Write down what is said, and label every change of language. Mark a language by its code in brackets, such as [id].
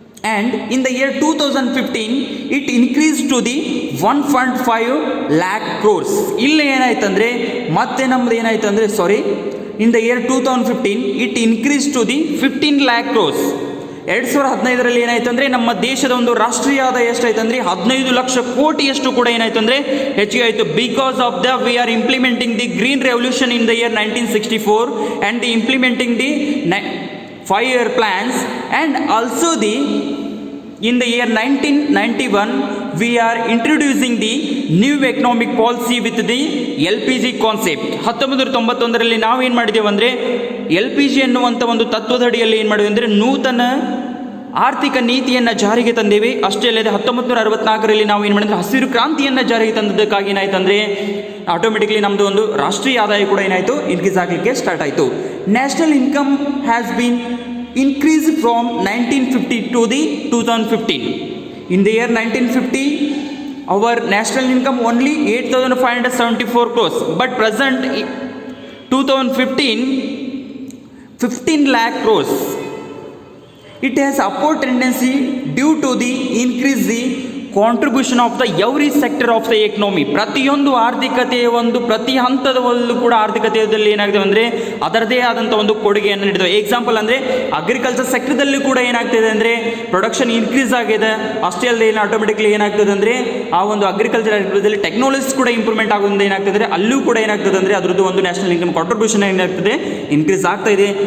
[en] And in the year 2015 it increase to the 1.5 lakh crores. [kn] ಇಲ್ಲಿ ಏನಾಯ್ತು ಅಂದರೆ ಮತ್ತೆ ನಮ್ಮದು ಏನಾಯ್ತು ಅಂದರೆ [en] In the year 2015 it increase to the 15 lakh crores. [kn] 2015ರಲ್ಲಿ ಏನಾಯ್ತು ಅಂದರೆ ನಮ್ಮ ದೇಶದ ಒಂದು ರಾಷ್ಟ್ರೀಯ ಆದಾಯ ಎಷ್ಟಾಯ್ತು ಅಂದರೆ 15 ಲಕ್ಷ ಕೋಟಿಯಷ್ಟು ಕೂಡ ಏನಾಯ್ತು ಅಂದರೆ ಹೆಚ್ಚಿಗೆ ಆಯಿತು. [en] Because of the we are implementing the green revolution in the year 1964 and the implementing the 5-year plans, and also in the year 1991 we are introducing the new economic policy with the LPG concept. [kn] 1991ರಲ್ಲಿ ನಾವು ಏನು ಮಾಡಿದ್ದೇವೆ ಅಂದರೆ LPG ಅನ್ನುವಂಥ ಒಂದು ತತ್ವದಡಿಯಲ್ಲಿ ಏನು ಮಾಡಿದ್ವಿ ಅಂದರೆ ನೂತನ ಆರ್ಥಿಕ ನೀತಿಯನ್ನು ಜಾರಿಗೆ ತಂದೇವೆ. ಅಷ್ಟೇ ಅಲ್ಲದೆ 1964ರಲ್ಲಿ ನಾವು ಏನು ಮಾಡಿದ್ರೆ ಹಸಿರು ಕ್ರಾಂತಿಯನ್ನು ಜಾರಿಗೆ ತಂದದ್ದಕ್ಕಾಗಿ ಏನಾಯಿತು ಅಂದರೆ ಆಟೋಮೆಟಿಕ್ಲಿ ನಮ್ಮದು ಒಂದು ರಾಷ್ಟ್ರೀಯ ಆದಾಯ ಕೂಡ ಏನಾಯಿತು ಇನ್ಕ್ರೀಸ್ ಆಗಲಿಕ್ಕೆ ಸ್ಟಾರ್ಟ್ ಆಯಿತು. [en] National income has been increase from 1950 to the 2015. In the year 1950 our national income only 8,574 crores, but present 2015 15 lakh crores. It has upward tendency due to the increase the contribution of the every sector of the economy. [kn] ಪ್ರತಿಯೊಂದು ಆರ್ಥಿಕತೆಯ ಒಂದು ಪ್ರತಿ ಹಂತದಲ್ಲೂ ಕೂಡ ಆರ್ಥಿಕತೆಯಲ್ಲಿ ಏನಾಗಿದೆ ಅಂದರೆ ಅದರದೇ ಆದಂಥ ಒಂದು ಕೊಡುಗೆಯನ್ನು ನೀಡಿದೆ. ಎಕ್ಸಾಂಪಲ್ ಅಂದರೆ ಅಗ್ರಿಕಲ್ಚರ್ ಸೆಕ್ಟರ್ದಲ್ಲಿ ಕೂಡ ಏನಾಗ್ತಿದೆ ಅಂದರೆ ಪ್ರೊಡಕ್ಷನ್ ಇನ್ಕ್ರೀಸ್ ಆಗಿದೆ. ಅಷ್ಟೇ ಅಲ್ಲದೆ ಏನು ಆಟೋಮೆಟಿಕ್ಲಿ ಏನಾಗ್ತದೆ ಅಂದರೆ ಆ ಒಂದು ಅಗ್ರಿಕಲ್ಚರ್ ಆಕ್ಟಿವಿಟಿಯಲ್ಲಿ ಟೆಕ್ನಾಲಜೀಸ್ ಕೂಡ ಇಂಪ್ರೂವ್ಮೆಂಟ್ ಆಗೋದ್ರಿಂದ ಏನಾಗ್ತದೆ ಅಂದರೆ ಅಲ್ಲೂ ಕೂಡ ಏನಾಗ್ತದೆ ಅಂದರೆ ಅದರದ್ದು ಒಂದು ನ್ಯಾಷನಲ್ ಇನ್ಕಮ್ ಕಾಂಟ್ರಿಬ್ಯೂಷನ್ ಏನಾಗ್ತದೆ ಇನ್ಕ್ರೀಸ್ ಆಗ್ತಾ ಇದೆ.